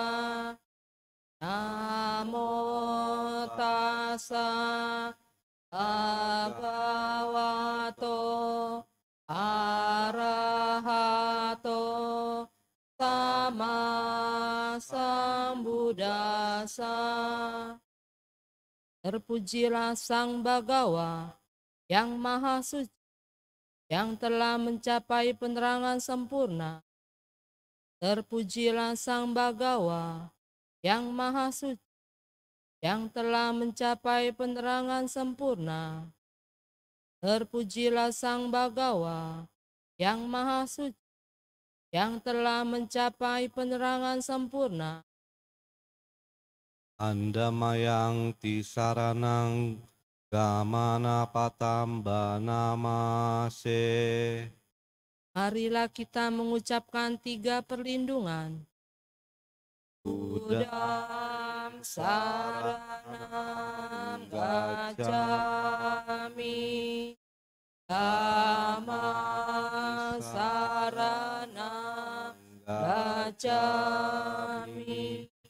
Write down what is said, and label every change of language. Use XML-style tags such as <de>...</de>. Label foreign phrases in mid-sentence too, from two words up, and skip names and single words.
<pi>Namo tassa bhagavato arahato sama sambuddhassa.</pi> <id>Terpujilah Sang Bhagawa yang Maha Suci, yang telah mencapai penerangan sempurna. Terpujilah Sang Bhagawa yang Maha Suci, yang telah mencapai penerangan sempurna. Terpujilah Sang Bhagawa yang Maha Suci, yang telah mencapai penerangan sempurna.</id> <pi>Andamayang tisaranang gamana patamba namase.</pi> <id>Marilah kita mengucapkan 3 perlindungan.</id> <pi>Buddham saranam gacchami, Dhammam saranam gacchami,</pi>